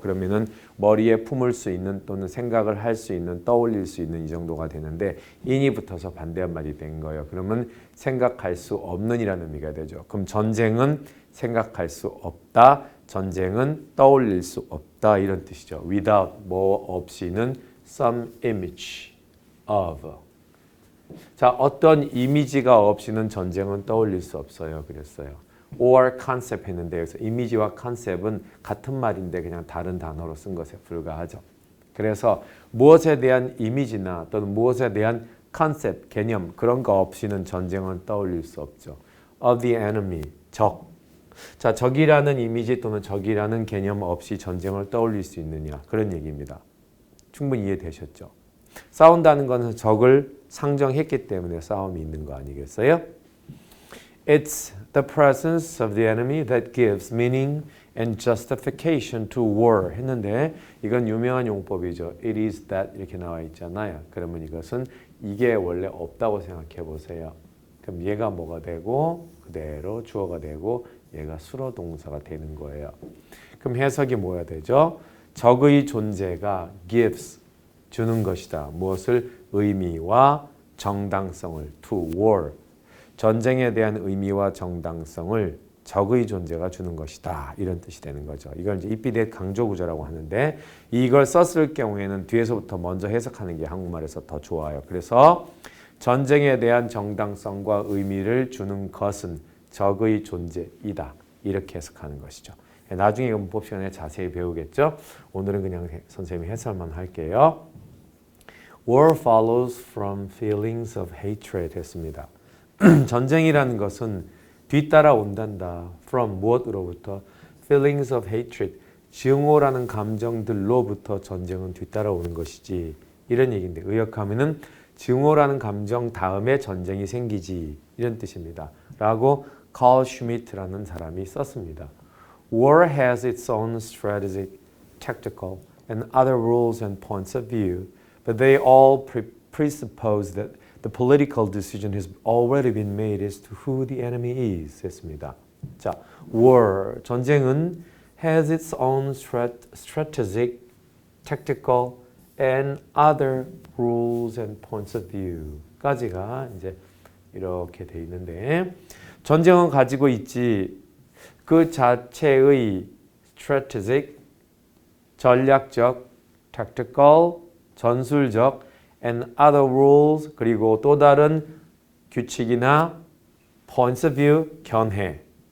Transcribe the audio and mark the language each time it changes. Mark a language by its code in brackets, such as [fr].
[ko] 그러면은 머리에 품을 수 있는 또는 생각을 할 수 있는 떠올릴 수 있는 이 정도가 되는데 in이 붙어서 반대한 말이 된 거예요. 그러면 생각할 수 없는 이라는 의미가 되죠. 그럼 전쟁은 생각할 수 없다. 전쟁은 떠올릴 수 없다 이런 뜻이죠. [en] Without [ko] 뭐 없이는 [en] some image of. [ko] 자, 어떤 이미지가 없이는 전쟁은 떠올릴 수 없어요. 그랬어요. or concept 했는데 여기서 이미지와 컨셉은 같은 말인데 그냥 다른 단어로 쓴 것에 불과하죠. 그래서 무엇에 대한 이미지나 또는 무엇에 대한 컨셉, 개념 그런 거 없이는 전쟁은 떠올릴 수 없죠. [en] of the enemy, 적. [ko] 자, 적이라는 이미지 또는 적이라는 개념 없이 전쟁을 떠올릴 수 있느냐 그런 얘기입니다. 충분히 이해되셨죠? 싸운다는 것은 적을 상정했기 때문에 싸움이 있는 거 아니겠어요? [en] It's the presence of the enemy that gives meaning and justification to war [ko] 했는데 이건 유명한 용법이죠. [en] It is that [ko] 이렇게 나와 있잖아요. 그러면 이것은 이게 원래 없다고 생각해 보세요. 그럼 얘가 뭐가 되고 그대로 주어가 되고 얘가 수로 동사가 되는 거예요. 그럼 해석이 뭐야 되죠? 적의 존재가 gives 주는 것이다. 무엇을? 의미와 정당성을 [en] to war. [ko] 전쟁에 대한 의미와 정당성을 적의 존재가 주는 것이다. 이런 뜻이 되는 거죠. 이걸 이제 입비대 강조 구조라고 하는데 이걸 썼을 경우에는 뒤에서부터 먼저 해석하는 게 한국말에서 더 좋아요. 그래서 전쟁에 대한 정당성과 의미를 주는 것은 적의 존재이다. 이렇게 해석하는 것이죠. 나중에 문법 시간에 자세히 배우겠죠. 오늘은 그냥 선생님이 해설만 할게요. [en] War follows from feelings of hatred [ko] 했습니다. 전쟁이라는 것은 뒤따라 온단다. From 무엇으로부터? [en] Feelings of hatred. [ko] 증오라는 감정들로부터 전쟁은 뒤따라오는 것이지. 이런 얘기인데 의역하면은 증오라는 감정 다음에 전쟁이 생기지. 이런 뜻입니다. 라고 Carl Schmitt라는 사람이 썼습니다. [en] War has its own strategic, tactical, and other rules and points of view, but they all presuppose that the political decision has already been made as to who the enemy is. [ko] 했습니다. [en] 자, war, 전쟁은 has its own strategic, tactical, and other rules and points of view. [ko] 까지가 이제 이렇게 돼 있는데 전쟁은 가지고 있지 그 자체의 strategic, 전략적, tactical, 전술적 [en] and other rules [ko] 그리고 또 다른 규칙이나 points of view, 견해.